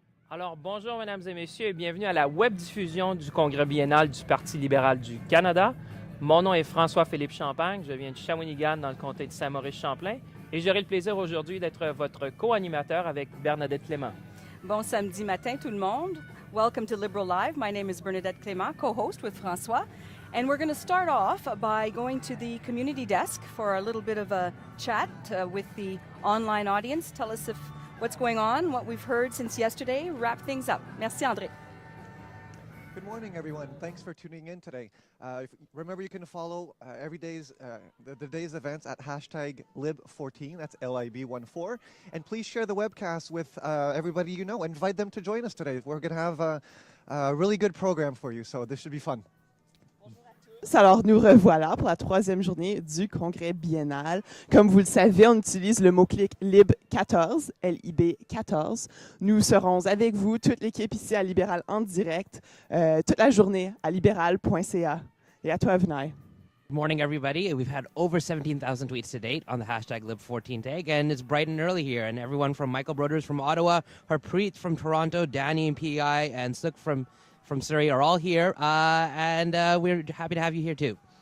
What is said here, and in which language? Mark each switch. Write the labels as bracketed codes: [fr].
[fr] Alors, bonjour, mesdames et messieurs, et bienvenue à la web-diffusion du Congrès biennal du Parti libéral du Canada. Mon nom est François-Philippe Champagne, je viens de Shawinigan, dans le comté de Saint-Maurice-Champlain, et j'aurai le plaisir aujourd'hui d'être votre co-animateur avec Bernadette Clément. Bon samedi matin, tout le monde. [en] Welcome to Liberal Live. My name is Bernadette Clément, co-host with François. And we're going to start off by going to the community desk for a little bit of a chat with the online audience. Tell us what's going on, what we've heard since yesterday. Wrap things up. [fr] Merci, André. [en] Good morning, everyone. Thanks for tuning in today. Remember, you can follow the day's events at hashtag Lib14, that's LIB14. And please share the webcast with everybody you know. Invite them to join us today. We're going to have a really good program for you, so this should be fun. [fr] Alors, nous revoilà pour la troisième journée du Congrès biennal. Comme vous le savez, on utilise le mot-clic LIB14, L-I-B 14. Nous serons avec vous, toute l'équipe ici à Libéral en direct, toute la journée à libéral.ca. Et à toi, Vinay. [en] Good morning, everybody. We've had over 17,000 tweets to date on the hashtag Lib14 tag, and it's bright and early here. And everyone from Michael Broders from Ottawa, Harpreet from Toronto, Danny and PEI, and Suk from Surrey are all here, and we're happy to have you here too.